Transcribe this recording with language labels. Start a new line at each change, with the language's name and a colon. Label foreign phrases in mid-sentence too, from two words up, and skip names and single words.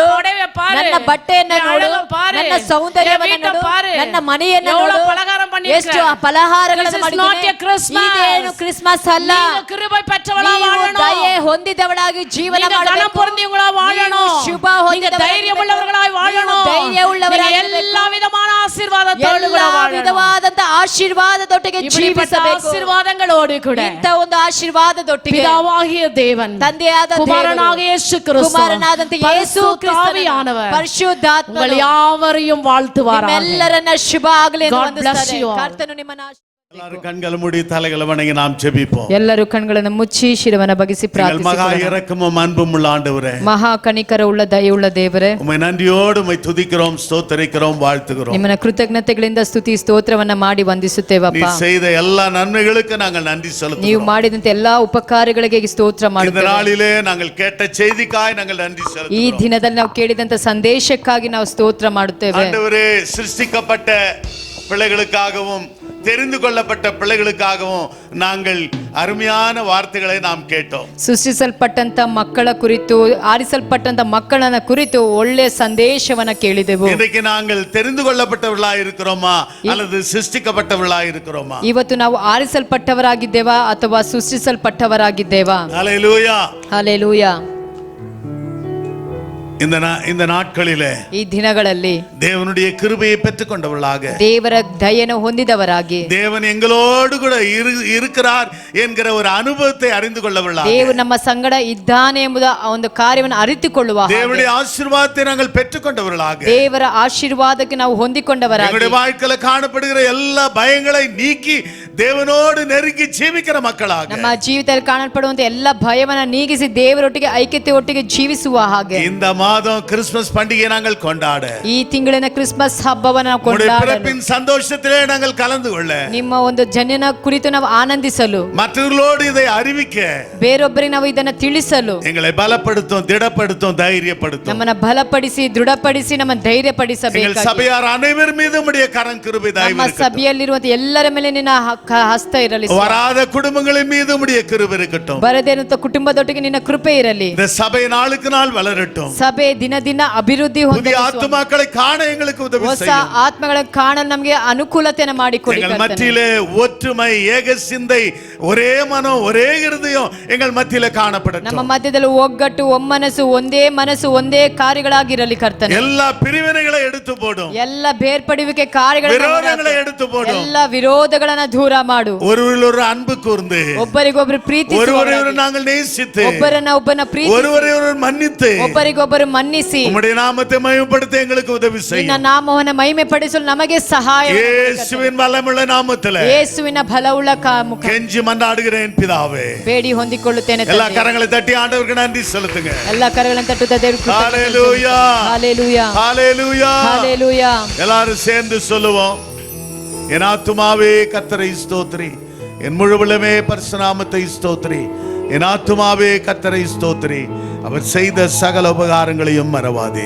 Tamil: என் புடவை பாரு,
Kannada: ನನ್ನ ಬಟ್ಟೆಯನ್ನ
Tamil: என்
Kannada: ನೋಡು,
Tamil: அழகை பாரு,
Kannada: ನನ್ನ ಸೌಂದರ್ಯವನ್ನ
Tamil: என் வீட்டை
Kannada: ನೋಡು,
Tamil: பாரு,
Kannada: ನನ್ನ ಮನೆಯನ್ನ
Tamil: எவ்வளவு
Kannada: ನೋಡು,
Tamil: பலகாரம் பண்ணியிருக்க.
Kannada: ಎಷ್ಟು ಫಲಹಾರಗಳನ್ನು
English: This is not a Christmas.
Kannada: ಇದೇನು ಕ್ರಿಸ್ಮಸ್ ಅಲ್ಲ.
Tamil: நீங்க கிருபை பெற்றவளா
Kannada: ನೀವು
Tamil: வாழணும்.
Kannada: ದಯೆ ಹೊಂದಿದವಳಾಗಿ ಜೀವನ
Tamil: நீங்க
Kannada: ಮಾಡಬೇಕು.
Tamil: கனம் பொருந்தியவங்களா வாழணும்.
Kannada: ನೀವು ಶುಭ
Tamil: நீங்க
Kannada: ಹೊಂದಿದವರಾಗಿ
Tamil: தைரியம் உள்ளவர்களாய்
Kannada: ನೀವು
Tamil: வாழணும்.
Kannada: ಧೈರ್ಯ ಉಳ್ಳವರಾಗಿ
Tamil: நீங்க எல்லா விதமான ஆசீர்வாதத்தோடு கூட
Kannada: ಎಲ್ಲಾ
Tamil: வாழணும்.
Kannada: ವಿಧವಾದಂತ ಆಶೀರ್ವಾದದೊಟ್ಟಿಗೆ
Tamil: இப்படிப்பட்ட
Kannada: ಜೀವಿಸಬೇಕು.
Tamil: ஆசೀರ್ವಾದங்களோடு கூட
Kannada: ಇಂಥ ಒಂದು ಆಶೀರ್ವಾದದೊಟ್ಟಿಗೆ
Tamil: பிதாவாகிய தேவன்,
Kannada: ತಂದೆಯಾದ
Tamil: குமாரனாக
Kannada: ದೇವರು,
Tamil: இயேசு கிறிஸ்து,
Kannada: ಕುಮಾರನಾದಂತ ಯೇಸು
Tamil: பரிசுத்தாவியானவர்
Kannada: ಪರಿಶುದ್ಧಾತ್ಮನು
Tamil: உங்கள் யாவரையும் வாழ்த்துவாராக.
Kannada: ನಿಮ್ಮೆಲ್ಲರನ್ನ ಶುಭ ಆಗಲಿ ಎಂದು
English: God bless
Kannada: ವಂದಿಸುತ್ತಾರೆ.
English: you all.
Kannada: ಕರ್ತನು ನಿಮ್ಮನ್ನ
Tamil: எல்லாரும் கண்களை மூடி தலைகளை வணங்கி நாம் ஜெபிப்போம்.
Kannada: ಎಲ್ಲರೂ ಕಣ್ಗಳನ್ನು ಮುಚ್ಚಿ ಶಿರವನ್ನು ಬಗ್ಗಿಸಿ
Tamil: எங்கள் மகா
Kannada: ಪ್ರಾರ್ಥಿಸಿಕೊಳ್ಳೋಣ.
Tamil: இரக்கமும் அன்பும் உள்ள ஆண்டவரே,
Kannada: ಮಹಾ ಕನಿಕರ ಉಳ್ಳ ದಯೆಯುಳ್ಳ ದೇವರೇ,
Tamil: உம்மை நன்றியோடு உம்மை துதிக்கிறோம், ஸ்தோத்தரிக்கிறோம், வாழ்த்துகிறோம்.
Kannada: ನಿಮ್ಮನ್ನ ಕೃತಜ್ಞತೆಗಳಿಂದ ಸ್ತುತಿ ಸ್ತೋತ್ರವನ್ನ ಮಾಡಿ
Tamil: நீ
Kannada: ವಂದಿಸುತ್ತೇವಪ್ಪ.
Tamil: செய்த எல்லா நன்மைகளுக்கு நாங்கள் நன்றி
Kannada: ನೀವು
Tamil: செலுத்துகிறோம்.
Kannada: ಮಾಡಿದಂತ ಎಲ್ಲಾ ಉಪಕಾರಗಳಿಗೆ ಸ್ತೋತ್ರ
Tamil: இந்த
Kannada: ಮಾಡುತ್ತೇವೆ.
Tamil: நாளிலே நாங்கள் கேட்ட செய்திக்காய் நாங்கள் நன்றி
Kannada: ಈ
Tamil: செலுத்துகிறோம்.
Kannada: ದಿನದಲ್ಲಿ ನಾವು ಕೇಳಿದಂತ ಸಂದೇಶಕ್ಕಾಗಿ ನಾವು ಸ್ತೋತ್ರ ಮಾಡುತ್ತೇವೆ.
Tamil: ஆண்டவரே, சிருஷ்டிக்கப்பட்ட பிள்ளைகளுக்காகவும் தெரிந்து கொள்ளப்பட்ட பிள்ளைகளுக்காகவும் நாங்கள் அருமையான வார்த்தைகளை நாம் கேட்டோம்.
Kannada: ಸೃಷ್ಟಿಸಲ್ಪಟ್ಟಂತ ಮಕ್ಕಳ ಕುರಿತು, ಆರಿಸಲ್ಪಟ್ಟಂತ ಮಕ್ಕಳನ್ನ ಕುರಿತು ಒಳ್ಳೆಯ ಸಂದೇಶವನ್ನ ಕೇಳಿದೆವು.
Tamil: இன்றைக்கு நாங்கள் தெரிந்து கொள்ளப்பட்டவர்களா இருக்கிறோமா அல்லது சிருஷ்டிக்கப்பட்டவர்களா இருக்கிறோமா?
Kannada: ಇವತ್ತು ನಾವು ಆರಿಸಲ್ಪಟ್ಟವರಾಗಿದ್ದೇವಾ ಅಥವಾ ಸೃಷ್ಟಿಸಲ್ಪಟ್ಟವರಾಗಿದ್ದೇವಾ?
Tamil: ஹல்லேலூயா.
Kannada: ಹಲ್ಲೆಲೂಯಾ.
Tamil: இந்த நாட்களிலே
Kannada: ಈ ದಿನಗಳಲ್ಲಿ
Tamil: தேவனுடைய கிருபையை பெற்றுக்கொண்டவர்களாக,
Kannada: ದೇವರ ದಯೆಯನ್ನು ಹೊಂದಿದವರಾಗಿ,
Tamil: தேவன் எங்களோடு கூட இருக்கிறார் என்கிற ஒரு அனுபவத்தை அறிந்து கொள்ளவர்களாக,
Kannada: ದೇವರು ನಮ್ಮ ಸಂಗಡ ಇದ್ದಾನೆ ಎಂಬುದ ಒಂದು ಕಾರ್ಯವನ್ನು ಅರಿತುಕೊಳ್ಳುವ ಹಾಗೆ,
Tamil: தேவனுடைய ஆசீர்வாதத்தை நாங்கள் பெற்றுக்கொண்டவர்களாக,
Kannada: ದೇವರ ಆಶೀರ್ವಾದಕ್ಕೆ ನಾವು ಹೊಂದಿಕೊಂಡವರಾಗಿ,
Tamil: எங்களுடைய வாழ்க்கையில காணப்படுகிற எல்லா பயங்களை நீக்கி தேவனோடு நெருங்கி ஜீவிக்கிற மக்களாக,
Kannada: ನಮ್ಮ ಜೀವಿತದಲ್ಲಿ ಕಾಣಲ್ಪಡುವಂತ ಎಲ್ಲ ಭಯವನ್ನ ನೀಗಿಸಿ ದೇವರೊಟ್ಟಿಗೆ ಐಕ್ಯತೆ ಒಟ್ಟಿಗೆ ಜೀವಿಸುವ ಹಾಗೆ,
Tamil: இந்த மாதம் கிறிஸ்துமஸ் பண்டிகையை நாங்கள் கொண்டாட,
Kannada: ಈ ತಿಂಗಳಿನ ಕ್ರಿಸ್ಮಸ್ ಹಬ್ಬವನ್ನು ನಾವು
Tamil: உம்முடைய
Kannada: ಕೊಂಡಾಡಲು,
Tamil: பிறப்பின் சந்தோஷத்திலே நாங்கள் கலந்து கொள்ள,
Kannada: ನಿಮ್ಮ ಒಂದು ಜನನ ಕುರಿತು ನಾವು ಆನಂದಿಸಲು,
Tamil: மற்றவர்களோடு இதை அறிவிக்க,
Kannada: ಬೇರೊಬ್ಬರಿಗೆ ನಾವು ಇದನ್ನ ತಿಳಿಸಲು,
Tamil: எங்களை பலப்படுத்தும், திடப்படுத்தும், தைரியப்படுத்தும்.
Kannada: ನಮ್ಮನ್ನ ಬಲಪಡಿಸಿ ದೃಢಪಡಿಸಿ ನಮ್ಮ ಧೈರ್ಯ
Tamil: எங்கள்
Kannada: ಪಡಿಸಬೇಕು.
Tamil: சபையார் அனைவர் மீதும் உம்முடைய கரம் கிருபை
Kannada: ನಮ್ಮ
Tamil: தயவு இருக்கட்டும்.
Kannada: ಸಭೆಯಲ್ಲಿರುವಂತ ಎಲ್ಲರ ಮೇಲೆ ನಿನ್ನ ಹಸ್ತ ಇರಲಿ ಸ್ವಾಮಿ.
Tamil: வராத குடும்பங்களின் மீது உம்முடைய கிருபை இருக்கட்டும்.
Kannada: ಬರದೇನಂತ ಕುಟುಂಬದೊಟ್ಟಿಗೆ ನಿನ್ನ ಕೃಪೆ ಇರಲಿ.
Tamil: இந்த சபை நாளுக்கு நாள் வளரட்டும்.
Kannada: ಸಭೆ ದಿನ ದಿನ ಅಭಿವೃದ್ಧಿ
Tamil: புதிய
Kannada: ಹೊಂದಲಿ ಸ್ವಾಮಿ.
Tamil: ஆத்துமாக்களை காண எங்களுக்கு உதவி
Kannada: ಹೊಸ
Tamil: செய்யும்.
Kannada: ಆತ್ಮಗಳನ್ನು ಕಾಣಲು ನಮಗೆ ಅನುಕೂಲತೆಯನ್ನು ಮಾಡಿಕೊಡಿ
Tamil: எங்கள்
Kannada: ಕರ್ತನೇ.
Tamil: மத்தியிலே ஒற்றுமை, ஏக சிந்தை, ஒரே மனம், ஒரே இருதயம் எங்கள் மத்தியிலே
Kannada: ನಮ್ಮ
Tamil: காணப்படட்டும்.
Kannada: ಮಧ್ಯದಲ್ಲಿ ಒಗ್ಗಟ್ಟು, ಒಮ್ಮನಸ್ಸು, ಒಂದೇ ಮನಸ್ಸು, ಒಂದೇ ಕಾರ್ಯಗಳಾಗಿರಲಿ ಕರ್ತನೆ.
Tamil: எல்லா பிரிவினைகளை எடுத்து போடும்.
Kannada: ಎಲ್ಲ ಬೇರ್ಪಡುವಿಕೆ ಕಾರ್ಯಗಳನ್ನು
Tamil: விரோதங்களை எடுத்து போடும்.
Kannada: ಎಲ್ಲ ವಿರೋಧಗಳನ್ನ ದೂರ ಮಾಡು.
Tamil: ஒருவரில் அன்பு கூர்ந்து,
Kannada: ಒಬ್ಬರಿಗೊಬ್ಬರು ಪ್ರೀತಿ,
Tamil: ஒருவரை நாங்கள் நேசித்து,
Kannada: ಒಬ್ಬರನ್ನ ಪ್ರೀತಿ,
Tamil: ஒருவரை மன்னித்து,
Kannada: ಒಬ್ಬರಿಗೊಬ್ಬರು ಮನ್ನಿಸಿ
Tamil: உம்முடைய நாமத்தை மகிமைப்படுத்த எங்களுக்கு உதவி
Kannada: ನಿನ್ನ
Tamil: செய்யும்.
Kannada: ನಾಮವನ್ನು ಮಹಿಮೆ ಪಡಿಸಲು ನಮಗೆ ಸಹಾಯ ಮಾಡು ಕರ್ತನೇ.
Tamil: இயேசுவின் வல்லமுள்ள நாமத்திலே
Kannada: ಯೇಸುವಿನ ಬಲವುಳ್ಳ ಮುಖ
Tamil: கெஞ்சி மன்றாடுகிறேன் பிதாவே.
Kannada: ಬೇಡಿ ಹೊಂದಿಕೊಳ್ಳುತ್ತೇನೆ
Tamil: எல்லா
Kannada: ತಂದೆ.
Tamil: கரங்களை தட்டி ஆண்டவருக்கு நன்றி செலுத்துங்க.
Kannada: ಎಲ್ಲ ಕರಗಳನ್ನು ತಟ್ಟುತ್ತಾ ದೇವರಿಗೆ
Tamil: ஹalleluya, ஹalleluya, ஹalleluya. ஹalleluya. எல்லாரும் சேர்ந்து சொல்லுவோம். என் ஆத்துமாவே கர்த்தரை ஸ்தோத்திரி, என் முழுவலுமே பரிசுநாமத்தை ஸ்தோத்திரி. என் ஆத்துமாவே கர்த்தரை ஸ்தோத்திரி, அவர் செய்த சகல உபகாரங்களையும் மறவாதே.